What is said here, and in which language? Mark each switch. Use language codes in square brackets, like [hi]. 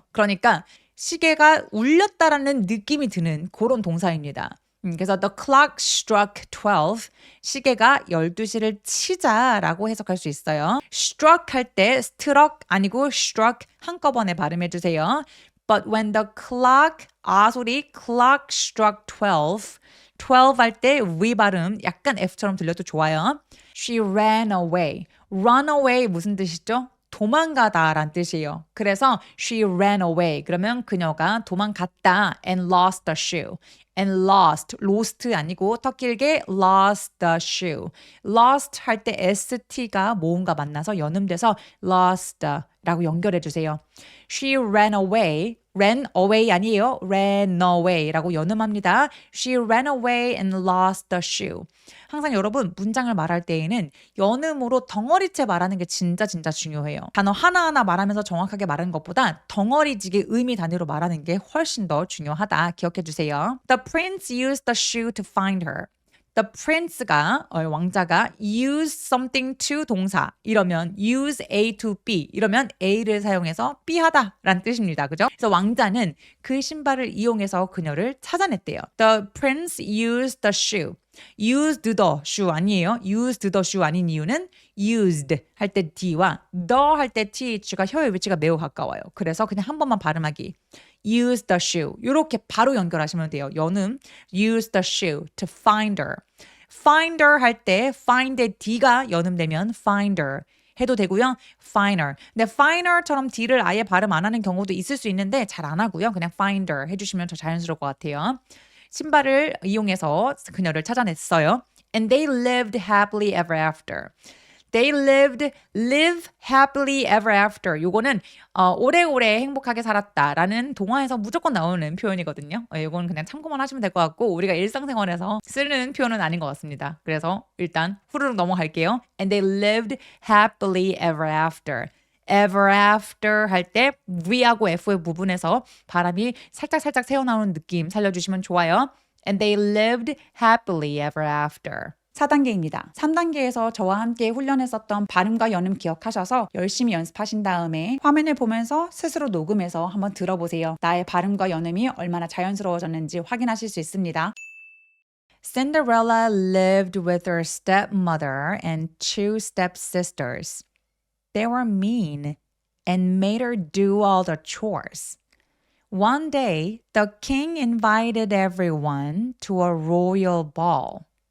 [ko] 그러니까 시계가 울렸다라는 느낌이 드는 그런 동사입니다. 그래서 [en] the clock struck 12 [ko] 시계가 12시를 치자라고 해석할 수 있어요. struck 할 때 struck 아니고 struck 한꺼번에 발음해 주세요. [en] But when the clock [ko] 소리 [en] clock struck 12 [ko] 12 할 때 V 발음 약간 F처럼 들려도 좋아요. [en] She ran away. run away [ko] 무슨 뜻이죠? 도망가다란 뜻이에요. 그래서 [en] she ran away. [ko] 그러면 그녀가 도망갔다 [en] and lost the shoe. and lost [ko] 아니고 더 길게 [en] lost the shoe. [ko] lost 할 때 st가 모음과 만나서 연음돼서 lost 라고 연결해 주세요. [en] She ran away [ko] 아니에요. [en] ran away라고 [ko] 연음합니다. [en] She ran away and lost the shoe. [ko] 항상 여러분 문장을 말할 때에는 연음으로 덩어리째 말하는 게 진짜 중요해요. 단어 하나하나 말하면서 정확하게 말하는 것보다 덩어리지게 의미 단위로 말하는 게 훨씬 더 중요하다. 기억해 주세요. [en] The prince used the shoe to find her. The prince가 [ko] 왕자가 [en] use something to 동사 [ko] 이러면 [en] use A to B 이러면 [ko] A를 사용해서 B 하다라는 뜻입니다. 그죠? 그래서 왕자는 그 신발을 이용해서 그녀를 찾아냈대요. [en] The prince used the shoe. used the shoe [ko] 아니에요. used the shoe 아닌 이유는 used 할 때 D와 the 할 때 TH가 혀의 위치가 매우 가까워요. 그래서 그냥 한 번만 발음하기. [en] use the shoe. [ko] 이렇게 바로 연결하시면 돼요. 연음. [en] use the shoe to find her. [ko] finder 할 때 find의 D가 연음되면 finder 해도 되고요. [en] finder. [ko] 근데 finder처럼 D를 아예 발음 안 하는 경우도 있을 수 있는데 잘 안 하고요. 그냥 finder 해주시면 더 자연스러울 것 같아요. 신발을 이용해서 그녀를 찾아냈어요. [en] And they lived happily ever after. They live happily ever after. [ko] 요거는 오래오래 행복하게 살았다라는 동화에서 무조건 나오는 표현이거든요. 요거는 그냥 참고만 하시면 될 것 같고 우리가 일상생활에서 쓰는 표현은 아닌 것 같습니다. 그래서 일단 후루룩 넘어갈게요. [en] And they lived happily ever after. [ko] ever after 할 때 V하고 F의 부분에서 바람이 살짝 새어나오는 느낌 살려주시면 좋아요. [en] And they lived happily ever after. [ko] 4단계입니다. 3단계에서 저와 함께 훈련했었던 발음과 연음 기억하셔서 열심히 연습하신 다음에 화면을 보면서 스스로 녹음해서 한번 들어보세요. 나의 발음과 연음이 얼마나 자연스러워졌는지 확인하실 수 있습니다. [en] Cinderella lived with her stepmother and two stepsisters. They were mean and made her do all the chores. One day, the king invited everyone to a royal ball.